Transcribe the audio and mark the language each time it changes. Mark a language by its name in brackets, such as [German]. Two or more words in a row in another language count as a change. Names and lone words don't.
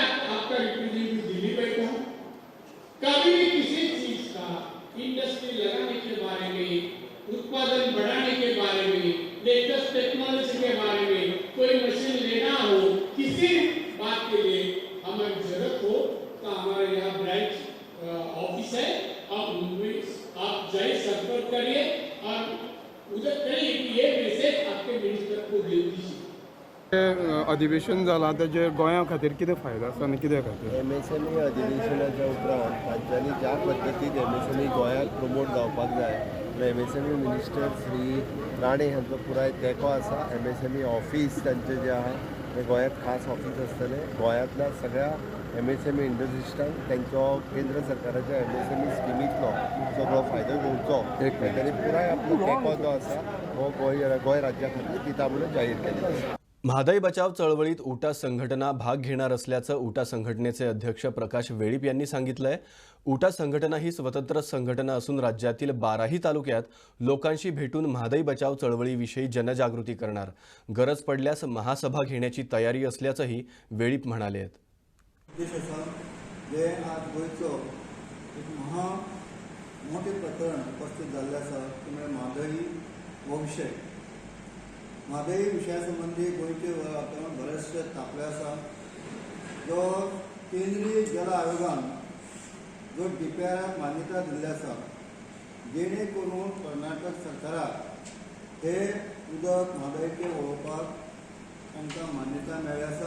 [Hindi] आपका रिप्रेजेंटेटिव दिल्ली बैठा हूँ, कभी भी किसी चीज का इंडस्ट्री लगाने के बारे में, उत्पादन बढ़ाने के बारे में, [English] latest technology [Hindi] के बारे में, कोई मशीन लेना हो, किसी बात के लिए हमें जरूरत हो तो हमारे यहाँ [English] branch office [Hindi] है, आप जाइए, संपर्क करिए और उधर कहिए कि ये मैसेज आपके मिनिस्टर को दे दीजिए। [Konkani] अधिवेशन जाला त्याचे गोंया खातीर कितें फायदो आसा आनी कित्या खातीर? MSME अधिवेशनाच्या उपरांत तांच्यांनी ज्या पद्दतीन MSME गोंयांत प्रमोट जावपाक जाय, MSME मिनिस्टर श्री राणे हांचो पुराय तेंको आसा। MSME ऑफिस तांचें जें आहा तें गोंयांत खास ऑफिस आसतलें, गोंयांतल्या सगळ्या MSME इंडस्ट्रिस्टांक तेंचो केंद्र सरकाराच्या MSME स्किमींतलो सगळो फायदो घेवचो, तांच्यांनी पुराय आपलो तेंको जो आसा हो गोंय राज्या खातीर दिता म्हणून जाहीर केलेलो आसा। [Marathi] म्हादई बचाव चळवळीत उटा संघटना भाग घेणार असल्याचं उटा संघटनेचे अध्यक्ष प्रकाश वेळीप यांनी सांगितलंय। उटा संघटना ही स्वतंत्र संघटना असून राज्यातील 12ही तालुक्यात लोकांशी भेटून म्हादई बचाव चळवळीविषयी जनजागृती करणार, गरज पडल्यास महासभा घेण्याची तयारी असल्याचंही वेळीप म्हणाले आहेत। [Konkani] उद्देश आसा जे आज गोंयचो एक मोठे प्रकरण उपस्थित जाल्लें आसा ते म्हळ्यार म्हादई हो विशय। म्हादई विशया संबंधी गोंयचे वातावरण बरेचशे तापले आसा, जो केंद्रीय जल आयोगान जो DPRक मान्यता दिल्ली आसा, जेणे करून कर्नाटक सरकाराक हे उदक म्हादईचें वळोवपाक तांकां मान्यता मेळ्ळी आसा।